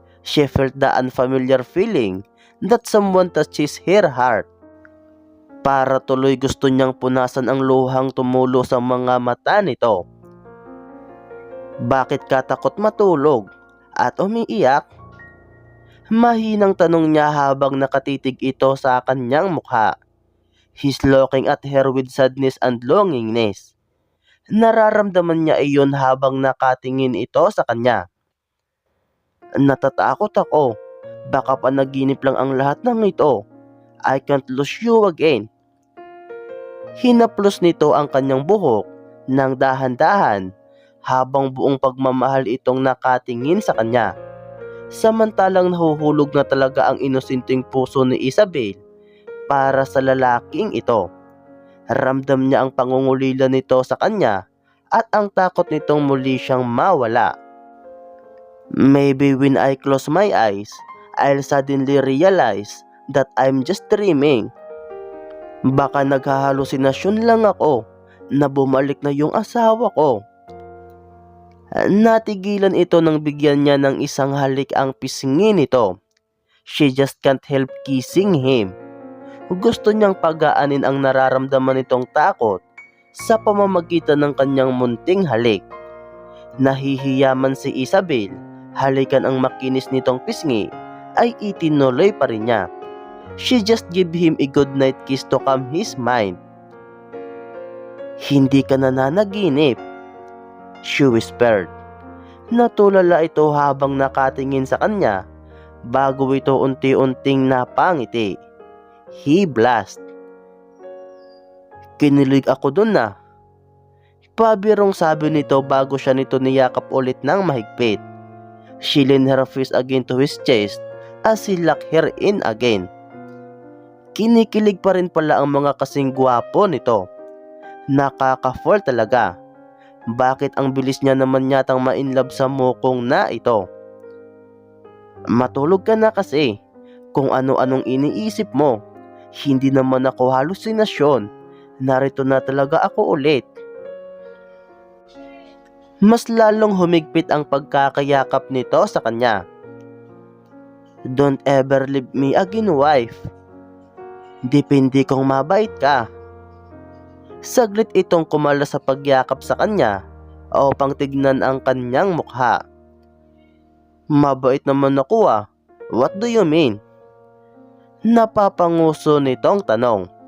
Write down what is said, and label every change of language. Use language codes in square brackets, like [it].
[en] She felt the unfamiliar feeling that someone touches her heart. [tl] Para tuloy gusto niyang punasan ang luhang tumulo sa mga mata nito. Bakit ka takot matulog at umiiyak? Mahinang tanong niya habang nakatitig ito sa kanyang mukha. [en] He's looking at her with sadness and longingness. [tl] Nararamdaman niya iyon habang nakatingin ito sa kanya. Natatakot ako. Baka panaginip lang ang lahat ng ito. [en] I can't lose you again. [tl] Hinaplos nito ang kanyang buhok ng dahan-dahan habang buong pagmamahal itong nakatingin sa kanya. Samantalang nahuhulog na talaga ang inosenteng puso ni Isabel para sa lalaking ito. Ramdam niya ang pangungulila nito sa kanya at ang takot nitong muli siyang mawala. [en] Maybe when I close my eyes, I'll suddenly realize that I'm just dreaming. [tl] Baka naghahalusinasyon lang ako na bumalik na yung asawa ko. Natigilan ito nang bigyan niya ng isang halik ang pisngi nito. [en] She just can't help kissing him. [tl] Gusto niyang pagaanin ang nararamdaman nitong takot sa pamamagitan ng kanyang munting halik. Nahihiyaman si Isabel, halikan ang makinis nitong pisngi ay itinuloy pa rin niya. [en] She just gave him a good night kiss to calm his mind. [tl] Hindi ka nananaginip, [en] she whispered. [tl] Natulala ito habang nakatingin sa kanya bago ito unti-unting napangiti. [en] He blushed. [tl] Kinilig ako dun na. Pabirong sabi nito bago siya nito niyakap ulit ng mahigpit. [en] She leaned her face again to his chest as he locked her in again. [tl] Kinikilig pa rin pala ang mga kasing gwapo nito. Nakaka-fall talaga. Bakit ang bilis niya naman yatang ma-inlove sa mukong na ito? Matulog ka na kasi. Kung ano-anong iniisip mo. Hindi naman ako halusinasyon. narito na talaga ako ulit. Mas lalong humigpit ang pagkakayakap nito sa kanya. [en] Don't ever leave me again, wife. [tl] Depende kung mabait ka. Saglit itong kumala sa pagyakap sa kanya upang tignan ang kanyang mukha. Mabait naman ako ah. [en] What do you mean? [tl] Napapanguso nitong tanong.